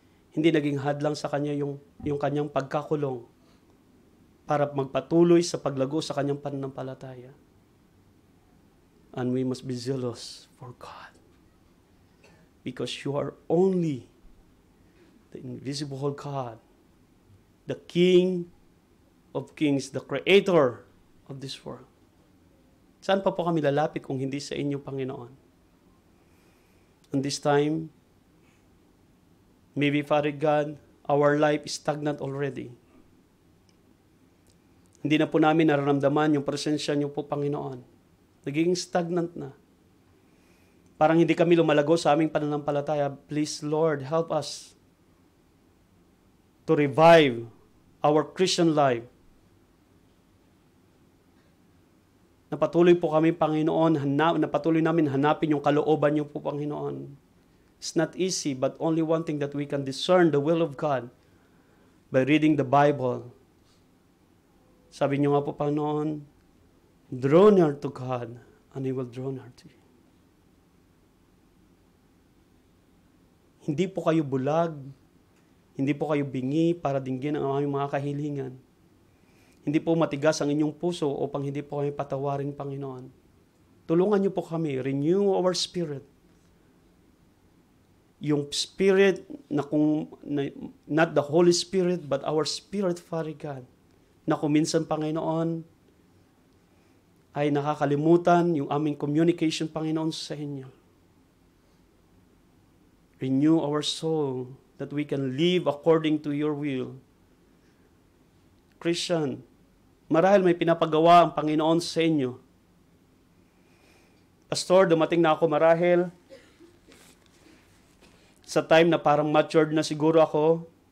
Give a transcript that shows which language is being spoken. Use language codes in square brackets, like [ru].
[tl] Hindi naging hadlang sa kanya yung kanyang pagkakulong para magpatuloy sa paglago sa kanyang pananampalataya. [en] And we must be zealous for God. Because you are only the invisible God, the King of Kings, the Creator of this world. [tl] Saan pa po kami lalapit kung hindi sa inyo, Panginoon? [en] And this time, maybe, Father God, our life is stagnant already. [tl] Hindi na po namin nararamdaman yung presensya niyo po, Panginoon. Nagiging stagnant na. Parang hindi kami lumalago sa aming pananampalataya. [en] Please, Lord, help us to revive our Christian life. [tl] Napatuloy po kami, Panginoon, napatuloy namin hanapin yung kalooban niyo po, Panginoon. [en] It's not easy, but only one thing that we can discern the will of God by reading the Bible. [tl] Sabi niyo nga po, [en] Panginoon, draw near to God, and He will draw near to you. [tl] Hindi po kayo bulag, hindi po kayo bingi para dinggin ang aming mga kahilingan. Hindi po matigas ang inyong puso upang hindi po kami patawarin, Panginoon. Tulungan niyo po kami, [en] renew our spirit. [tl] Yung [en] spirit not the Holy Spirit, but our spirit, [tl] Father God, na kung minsan, Panginoon, ay nakakalimutan yung aming communication, Panginoon, sa inyo. [en] Renew our soul that we can live according to your will. [tl] Christian, marahil may pinapagawa ang Panginoon sa inyo. Pastor, dumating na ako marahil sa time na parang matured na siguro ako.